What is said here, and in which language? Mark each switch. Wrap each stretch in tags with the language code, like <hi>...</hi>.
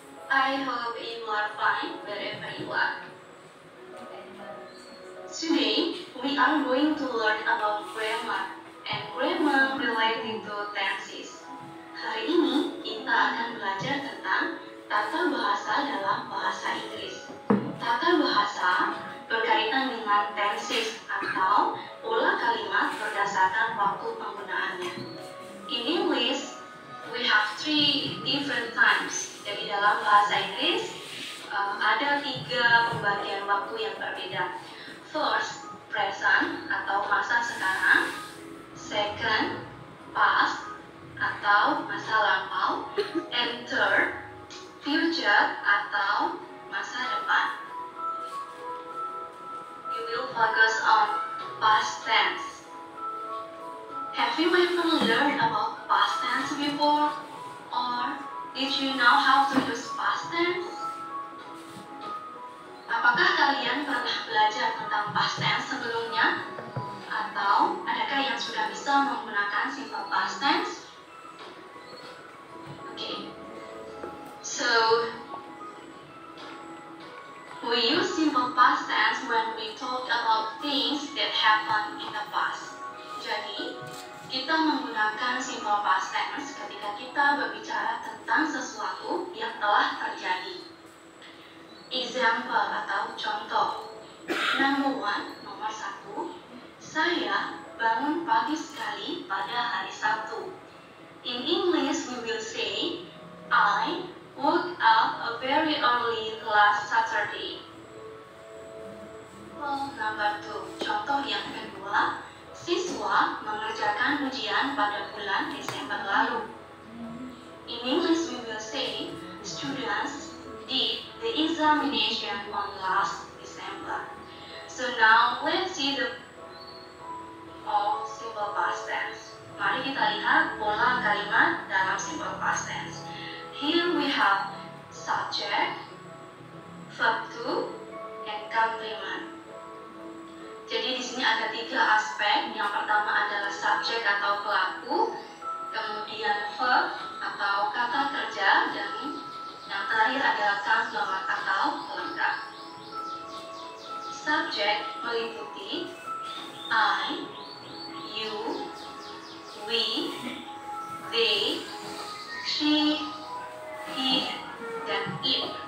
<en>I hope you are fine wherever you are. Today, we are going to learn about grammar and grammar related to tenses.</en> <id>Hari ini, kita akan belajar tentang tata bahasa dalam bahasa Inggris. Tata bahasa berkaitan dengan tenses atau pola kalimat berdasarkan waktu penggunaannya.</id> <en>In English, we have 3 different times.</en> <id>Jadi dalam bahasa Inggris ada 3 pembagian waktu yang berbeda. First, present atau masa sekarang. Second, past atau masa lampau.</id> <en>And third,</en> <id>future atau masa depan.</id> <en>We will focus on past tense. Have you ever learned about past tense before? Or did you know how to use past tense?</en> <id>Apakah kalian pernah belajar tentang past tense sebelumnya? Atau adakah yang sudah bisa menggunakan simple past tense?</id> <en>Okay. So, we use simple past tense when we talk about things that happened in the past.</en> <id>Jadi, kita menggunakan simple past tense ketika kita berbicara tentang sesuatu yang telah terjadi. Example atau contoh.</id> <en>Number 1,</en> <id>nomor 1. Saya bangun pagi sekali pada hari Sabtu.</id> <en>In English, we will say, I woke up very early last Saturday.</en> <id>Number 2, contoh yang kedua. Siswa mengerjakan ujian pada bulan Desember lalu.</id> <en>In English, we will say, students did the examination on last December. So now, let's see the simple past tense.</en> <id>Mari kita lihat pola kalimat dalam simple past tense.</id> <en>Here we have subject, verb to, and complement.</en> <id>Jadi di sini ada 3 aspek. Yang pertama adalah subjek atau pelaku, kemudian verb atau kata kerja, dan yang terakhir adalah complement atau pelengkap. Subjek meliputi I, you, we, they, she, he, dan it.</id>